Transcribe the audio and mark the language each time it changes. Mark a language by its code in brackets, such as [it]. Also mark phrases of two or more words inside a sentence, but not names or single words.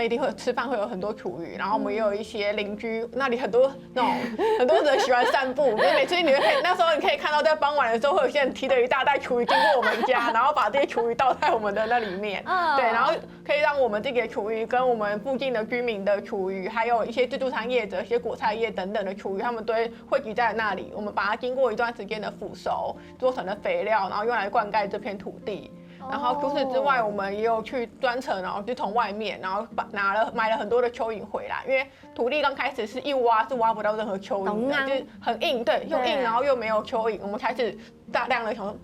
[zh] 一定會吃飯會有很多廚餘，然後我們也有一些鄰居那裡很多人喜歡散步，就每次你會那時候你可以看到在傍晚的時候會有些人提着一大袋廚餘經過我們家，然後把這些廚餘倒在我們的那裡面，對，然後可以讓我們自己的廚餘跟我們附近的居民的廚餘，還有一些自助餐業者、一些果菜業等等的廚餘，他們都會匯集在那裡，我們把它經過一段時間的腐熟，做成了肥料，然後用來灌溉這片土地。然后除此之外，我们也有去专程，然后就从外面，然后买了很多的蚯蚓回来，因为土地刚开始是一挖是挖不到任何蚯蚓的，就是很硬，对，又硬，然后又没有蚯蚓，我们开始大量的想说。